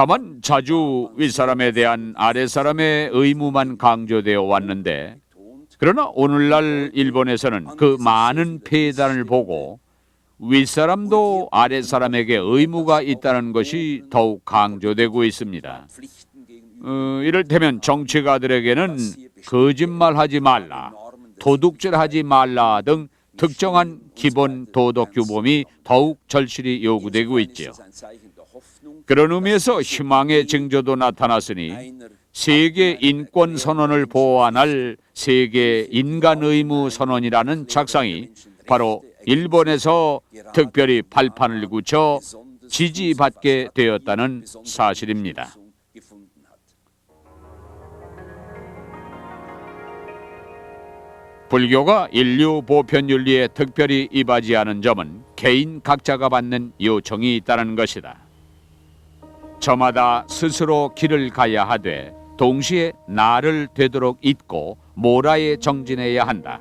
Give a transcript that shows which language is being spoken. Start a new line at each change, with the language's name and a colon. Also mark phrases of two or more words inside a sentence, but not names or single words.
Korean: 다만 자주 윗사람에 대한 아랫사람의 의무만 강조되어 왔는데 그러나 오늘날 일본에서는 그 많은 폐단을 보고 윗사람도 아랫사람에게 의무가 있다는 것이 더욱 강조되고 있습니다.
German: Pflichten gegenüber
Korean: 이를테면 정치가들에게는 거짓말하지 말라, 도둑질하지 말라 등 특정한 기본 도덕 규범이 더욱 절실히 요구되고 있지요.
German: ein Zeichen der Hoffnung,
Korean: 그런 의미에서 희망의 징조도 나타났으니
German: einer
Korean: 세계 인권 선언을 보완할 세계 인간 의무 선언이라는 작상이 바로 일본에서 특별히 발판을 굳혀 지지받게 되었다는 사실입니다.
German: gefunden hat.
Korean: 불교가 인류 보편 윤리에 특별히 이바지하는 점은 개인 각자가 받는 요청이 있다는 것이다. 저마다 스스로 길을 가야 하되 동시에 나를 되도록 잊고 모라에 정진해야 한다.